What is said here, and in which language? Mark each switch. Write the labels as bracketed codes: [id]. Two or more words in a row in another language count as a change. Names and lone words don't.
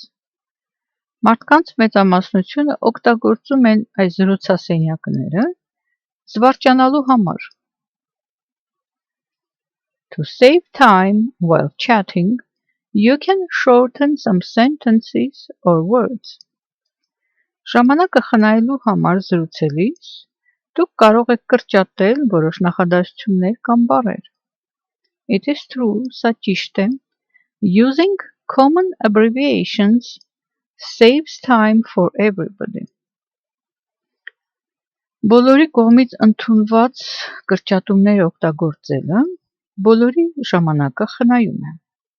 [hy] Մարդկանց մեծամասնությունը օգտագործում են այս զրուցասենյակները զվարճանալու համար. [en] To save time while chatting, you can shorten some sentences or words. [hy] Ժամանակը խնայելու համար զրուցելիս դուք կարող եք կրճատել որոշ նախադասություններ կամ բառեր. [en] It is true, [hy] սա ճիշտ է. [en] Using common abbreviations saves time for everybody. [hy] Բոլորի կողմից ընդունված կրճատումներ օգտագործելը բոլորի ժամանակը խնայում է.